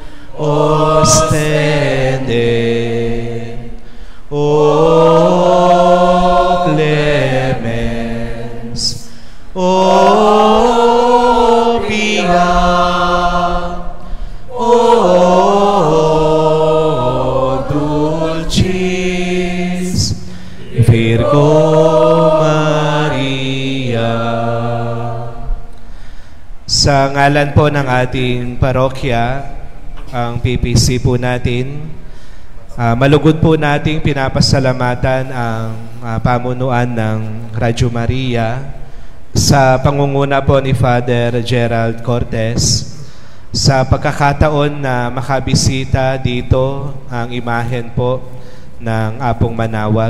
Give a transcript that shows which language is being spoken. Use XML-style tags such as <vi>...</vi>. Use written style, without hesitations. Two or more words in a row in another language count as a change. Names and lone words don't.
<la>ostende, o clemens, o pia, o dulcis Virgo Maria.</la> <tl>Sa ngalan po ng ating parokya, ang PPC po natin, malugod po nating pinapasalamatan ang pamunuan ng Radyo Maria sa pangunguna po ni Father Gerald Cortez sa pagkakataon na makabisita dito ang imahen po ng Apong Manawag.</tl>